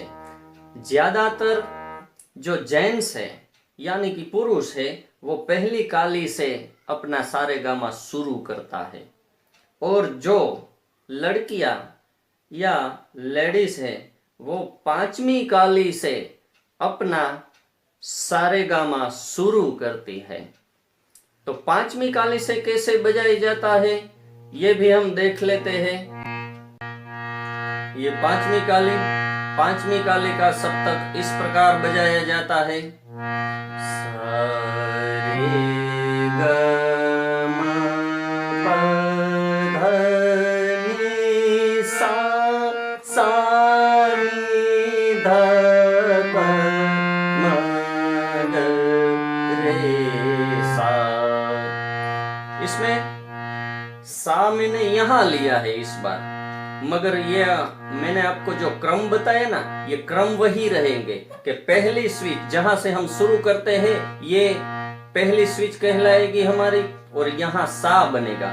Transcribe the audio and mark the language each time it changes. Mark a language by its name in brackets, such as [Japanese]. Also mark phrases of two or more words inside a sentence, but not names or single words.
[Hindi] ज्यादातर जो जेंट्स है यानी कि पुरुष है, वो पहली काली से अपना सारे गामा शुरू करता है, और जो लड़कियां या लेडीज है वो 5वीं काली से अपना सारे गामा शुरू करती है। तो 5वीं काली से कैसे बजाई जाता है ये भी हम देख लेते हैं। ये 5वीं काली का सप्तक इस प्रकार बजाया जाता है। सा रे ग म प ध नि सा, सा नी ध प म ग रे सा। इसमें सा मैंने यहां लिया है इस बार, मगर ये मैंने आपको जो क्रम बताया ना, ये क्रम वही रहेंगे कि पहली स्विच जहां से हम शुरू करते हैं ये पहली स्विच कहलाएगी हमारी, और यहाँ सा बनेगा।